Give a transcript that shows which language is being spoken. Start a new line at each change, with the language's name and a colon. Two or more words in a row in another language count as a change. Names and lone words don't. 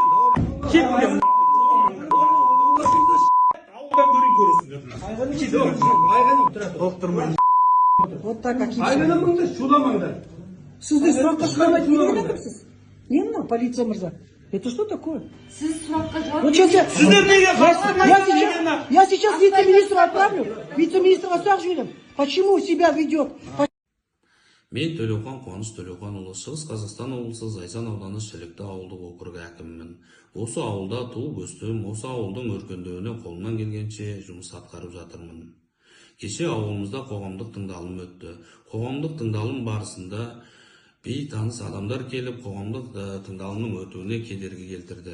Russian: Вот так какие.
Kazakh: Сізді сұраққа шығармайды не деп жатырсыз? Не мынау полиция мырза?
Russian: Это что такое?
Kazakh: Сіз сұраққа жауап
Russian: Вот сейчас я сейчас вице-министра отправлю.
Kazakh: Вице-министрға сұрақ жіберем.
Russian: Почему себя ведет?
Kazakh: Мен Төлеухан Қуаныш Төлеуханұлы, Шығыс Қазақстан облысы Зайсан ауданы Шілікті ауылдық округі әкімімін. Осы ауылда туып өстім, осы ауылдың өркендеуіне қолымнан келгенше жұмыс атқарып жатырмын. Кеше ауылымызда қоғамдық тыңдалым өтті. Қоғамдық тыңдалым барысында бейтаныс адамдар келіп, қоғамдық тыңдалымның өтуіне кедергі келтірді.